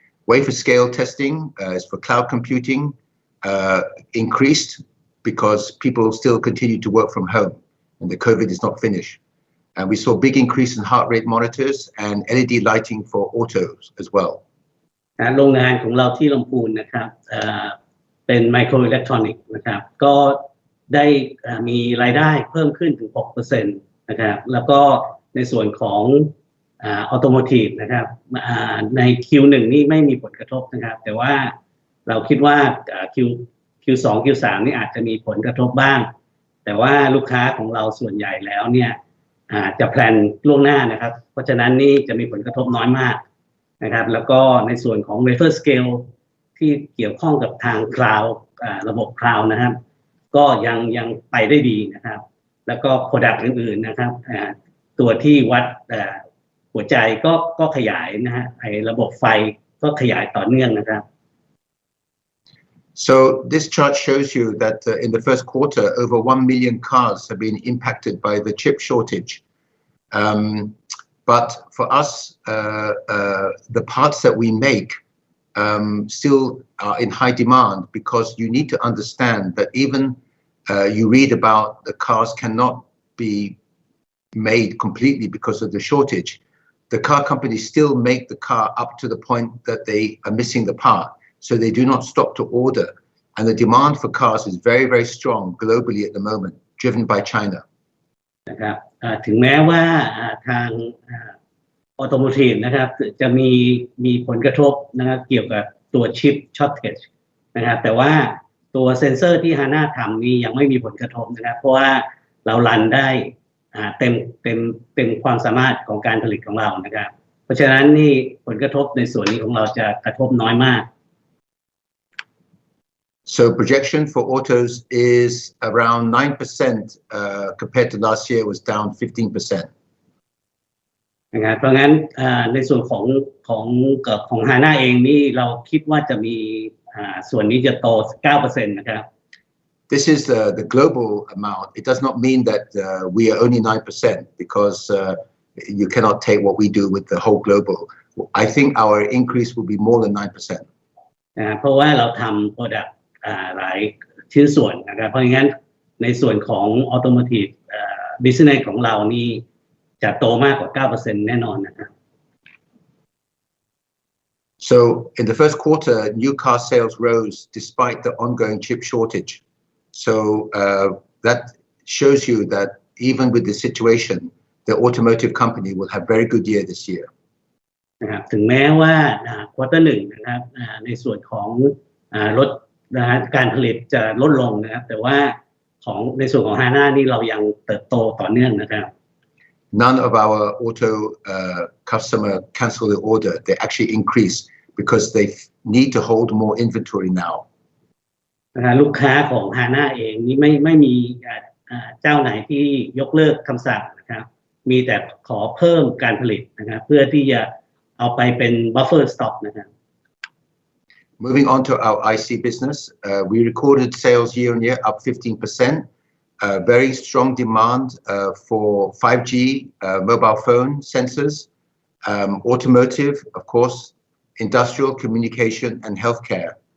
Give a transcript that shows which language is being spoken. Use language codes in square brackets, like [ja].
[en] Wafer scale testing is for cloud computing increased because people still continue to work from home and the COVID is not finished. And we saw big increase in heart rate monitors and LED lighting for autos as well. [th] โรงงานของเราที่ลำพูนนะครับเป็นไมโครอิเล็กทรอนิกส์นะครับก็ได้มีรายได้เพิ่มขึ้นถึง 6% นะครับแล้วก็ในส่วนของออโตโมทีฟนะครับใน Q1 นี่ไม่มีผลกระทบนะครับแต่ว่าเราคิดว่า Q2 Q3 นี่อาจจะมีผลกระทบบ้างแต่ว่าลูกค้าของเราส่วนใหญ่แล้วเนี่ยจะแพลนล่วงหน้านะครับเพราะฉะนั้นนี่จะมีผลกระทบน้อยมากนะครับแล้วก็ในส่วนของ wafer scale ที่เกี่ยวข้องกับทาง cloud ระบบ cloud นะครับก็ยังไปได้ดีนะครับแล้วก็ product อื่นๆนะครับตัวที่วัดหัวใจก็ขยายนะฮะไอ้ระบบไฟก็ขยายต่อเนื่องนะครับ [en] So this chart shows you that in the first quarter, over 1 million cars have been impacted by the chip shortage. But for us, the parts that we make still are in high demand because you need to understand that even you read about the cars cannot be made completely because of the shortage. The car companies still make the car up to the point that they are missing the part. So they do not stop to order. And the demand for cars is very, very strong globally at the moment, driven by China. [th] นะครับถึงแม้ว่าทางออโตโมทีฟนะครับจะมีผลกระทบนะครับเกี่ยวกับตัวชิปช็อตเทจนะครับแต่ว่าตัวเซ็นเซอร์ที่ HANA ทำนี่ยังไม่มีผลกระทบนะครับเพราะว่าเรารันได้เต็มความสามารถของการผลิตของเรานะครับเพราะฉะนั้นนี่ผลกระทบในส่วนนี้ของเราจะกระทบน้อยมาก [en] So projection for autos is around 9%, compared to last year was down 15%. [th] นะครับเพราะงั้นในส่วนของฮาน่าเองนี่เราคิดว่าจะมีส่วนนี้จะโต 9% นะครับ [en] This is the global amount. It does not mean that we are only 9% because you cannot take what we do with the whole global. I think our increase will be more than 9%. [th] เพราะว่าเราทำ product หลายชิ้นส่วนนะครับเพราะงั้นในส่วนของ automotive business ของเรานี่จะโตมากกว่า 9% แน่นอนนะครับ [en] So in the first quarter, new car sales rose despite the ongoing chip shortage. So that shows you that even with the situation, the automotive company will have very good year this year. [th] นะครับถึงแม้ว่าควอเตอร์หนึ่งนะครับในส่วนของรถการผลิตจะลดลงนะครับแต่ว่าในส่วนของฮาน่านี่เรายังเติบโตต่อเนื่องนะครับ [en] None of our auto customer cancel the order. They actually increase because they need to hold more inventory now. [th] ลูกค้าของฮาน่าเองนี่ไม่มีเจ้าไหนที่ยกเลิกคำสั่งนะครับมีแต่ขอเพิ่มการผลิตนะครับเพื่อที่จะเอาไปเป็น buffer stock นะครับ [en] Moving on to our IC business, we recorded sales year on year up 15%. Very strong demand for 5G mobile phone sensors, automotive, of course, industrial communication and healthcare.